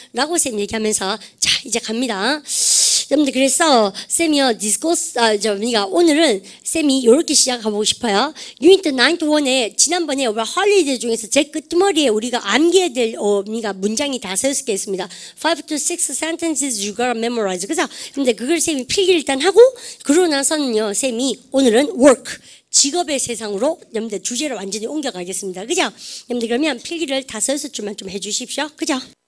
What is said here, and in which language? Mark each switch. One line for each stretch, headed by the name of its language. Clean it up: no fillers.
Korean: 라고 쌤 얘기하면서, 자, 이제 갑니다. 여러분들, 그래서 쌤이요, 디스코스, 오늘은 쌤이 이렇게 시작하고 싶어요. 유니트 9-1에 지난번에 우리 헐리데이 중에서 제 끝머리에 우리가 암기해야 될 문장이 5-6개 있습니다.
English: 5-6 sentences you gotta memorize.
Korean: 그래서 근데 그걸 쌤이 필기를 일단 하고 그러고 나서는요, 쌤이 오늘은 work. 직업의 세상으로 여러분들 주제를 완전히 옮겨가겠습니다. 그죠? 여러분들 그러면 필기를 5-6줄만 좀 해주십시오. 그죠?